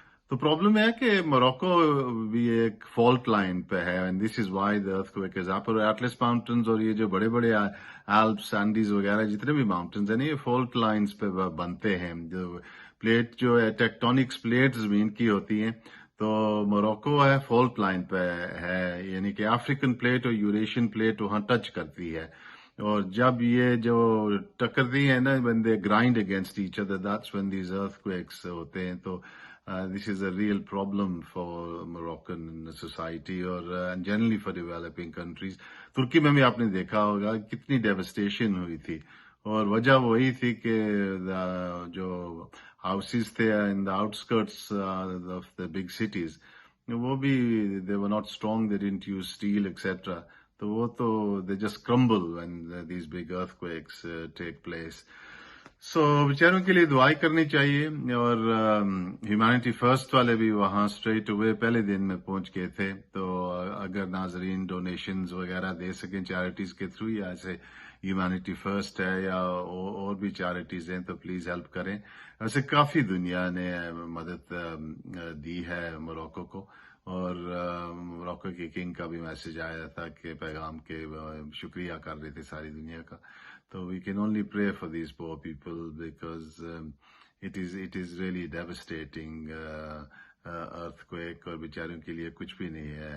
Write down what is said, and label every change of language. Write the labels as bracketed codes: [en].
[ur] تو پرابلم ہے کہ موروکو بھی ایک فالٹ لائن پہ ہے، [en] And this is why the earthquake is up. [ur] اور ایٹلس ماؤنٹینز اور یہ جو بڑے بڑے الپس، اینڈیز وغیرہ جتنے بھی ماؤنٹینز ہیں یہ فالٹ لائنز پہ بنتے ہیں. جو پلیٹ جو ہے ٹیکٹونکس پلیٹ زمین کی ہوتی ہیں، تو موروکو ہے فالٹ لائن پہ ہے، یعنی کہ افریقن پلیٹ اور یوریشین پلیٹ وہاں ٹچ کرتی ہے. اور جب یہ جو ٹکرتی ہیں نا، [en] when they grind against each other, that's when these earthquakes [ur] ہوتے ہیں. [en] تو this is a real problem for Moroccan society اور generally for developing countries. [ur] ترکی میں بھی آپ نے دیکھا ہوگا کتنی ڈیوسٹیشن ہوئی تھی، اور وجہ وہی تھی کہ جو ہاؤسز تھے [en] in the outskirts of the big cities، [ur] وہ بھی [en] they were not strong, they didn't use steel etc. [ur] تو وہ تو [en] they just crumble when these big earthquakes take place. [ur] سو بیچاروں کے لیے دعائی کرنی چاہیے. اور ہیومینٹی فرسٹ والے بھی وہاں اسٹریٹ ہوئے پہلے دن میں پہنچ گئے تھے. تو اگر ناظرین ڈونیشنز وغیرہ دے سکیں چیریٹیز کے تھرو، یا ایسے ہیومینٹی فرسٹ ہے یا اور بھی چیریٹیز ہیں، تو پلیز ہیلپ کریں. ویسے کافی دنیا نے مدد دی ہے موروکو کو، اور موروکو کے کنگ کا بھی میسج آیا تھا کہ پیغام کے شکریہ کر رہے تھے ساری دنیا کا. [en] So we can only pray for these poor people because it is really devastating earthquake, [ur] اور بیچاروں کے لیے کچھ بھی نہیں ہے.